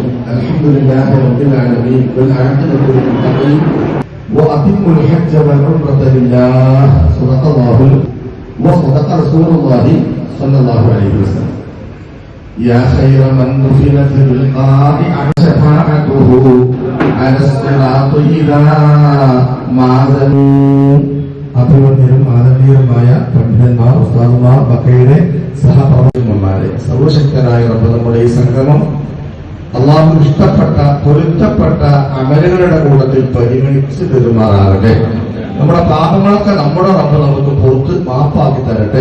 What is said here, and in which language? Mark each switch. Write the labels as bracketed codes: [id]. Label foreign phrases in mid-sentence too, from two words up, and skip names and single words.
[ar] الحمد لله رب العالمين والعاقبة للمتقين وأتم الحج والعمرة لله. صدق الله وصدق رسول الله صلى الله عليه وسلم. يا خير من دفنت بالقاع شفاعته على الصراط إذا ما زنوا. [ml] അഭിവന്യരും ആദരണീയരുമായ പണ്ഡിതന്മാർ, ഉസ്താദുമാർ, ബക്കയുടെ സഹപ്രവർത്തകന്മാരെ, സർവശക്തനായ റബ്ബ് നമ്മുടെ ഈ സംഗമം അള്ളാഹു ഇഷ്ടപ്പെട്ട പൊരുത്തപ്പെട്ട അമലുകളുടെ കൂട്ടത്തിൽ പരിഗണിച്ച് പെരുമാറാകട്ടെ. നമ്മുടെ പാപങ്ങളൊക്കെ നമ്മുടെ റബ്ബ് നമുക്ക് പുറത്ത് മാപ്പാക്കി തരട്ടെ.